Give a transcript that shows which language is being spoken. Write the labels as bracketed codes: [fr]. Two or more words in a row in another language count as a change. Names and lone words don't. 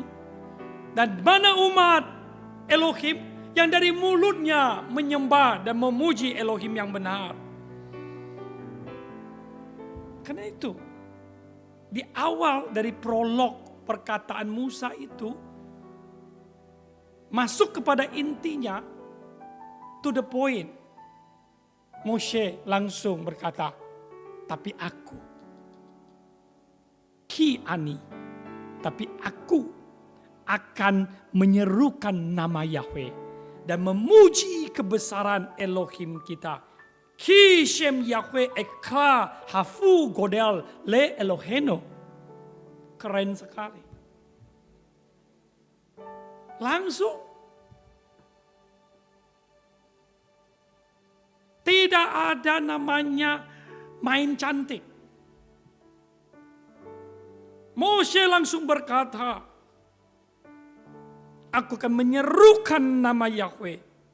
[id] Dan mana umat Elohim yang dari mulutnya menyembah dan memuji Elohim yang benar. Karena itu, di awal dari prolog perkataan Musa itu, masuk kepada intinya, [en] to the point. [id] Moshe langsung berkata, tapi aku, [he] כי אני, [id] tapi aku akan menyerukan nama Yahweh dan memuji kebesaran Elohim kita. [he] כי שם יהוה אקרא הבו גדל לאלהינו. [id] Keren sekali. Langsung. Tidak ada namanya main cantik. Moshe langsung berkata, aku akan menyerukan nama Yahweh.